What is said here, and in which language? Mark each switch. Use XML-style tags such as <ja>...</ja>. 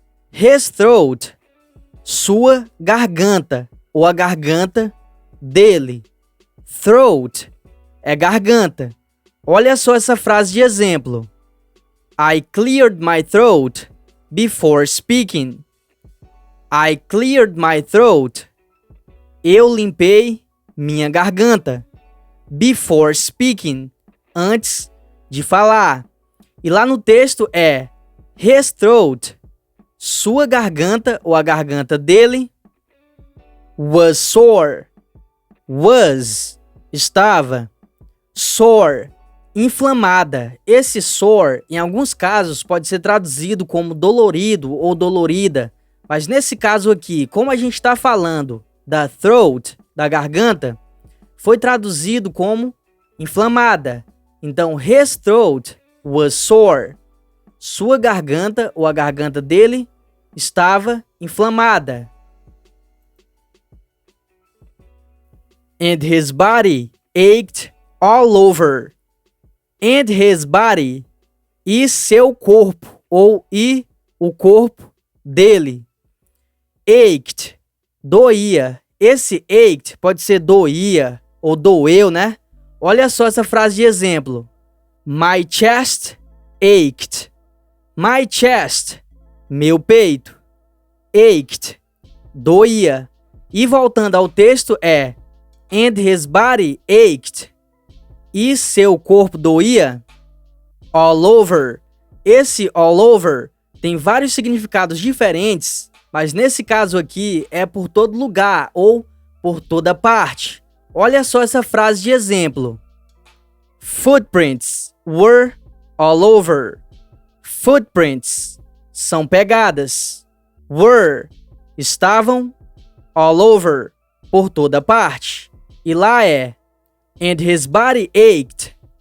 <en>His throat,</en> <pt>sua garganta, ou a garganta dele. Throat é garganta. Olha só essa frase de exemplo.</pt> <en>I cleared my throat before speaking. I cleared my throat.</en> <pt>Eu limpei minha garganta.</pt> <en>Before speaking,</en> <pt>antes de falar. E lá no texto é</pt> <en>his throat,</en> <pt>sua garganta ou a garganta dele.</pt> <en>Was sore. Was,</en> <pt>estava. Sore, inflamada. Esse sore, em alguns casos, pode ser traduzido como dolorido ou dolorida. Mas nesse caso aqui, como a gente está falando da throat, da garganta, foi traduzido como inflamada.</pt> <en>Então, his throat was sore.</en> <pt>Sua garganta ou a garganta dele estava inflamada.</pt> <en>And his body ached all over. And his body,</en> <pt>e seu corpo, ou e o corpo dele. Ached, doía. Esse ached pode ser doía ou doeu, né? Olha só essa frase de exemplo.</pt> <en>My chest ached. My chest,</en> <pt>meu peito. Ached, doía. E voltando ao texto é</pt> <en>and his body ached.</en> <pt>E seu corpo doía.</pt> <en>All over.</en> <pt>Esse all over tem vários significados diferentes, mas nesse caso aqui é por todo lugar ou por toda parte. Olha só essa frase de exemplo.</pt> <en>Footprints were all over.</en> <pt>Footprints são pegadas. Were, estavam.</pt> <en>All over,</en> <pt>por toda parte. E lá é</pt> <en>and his body ached.</en>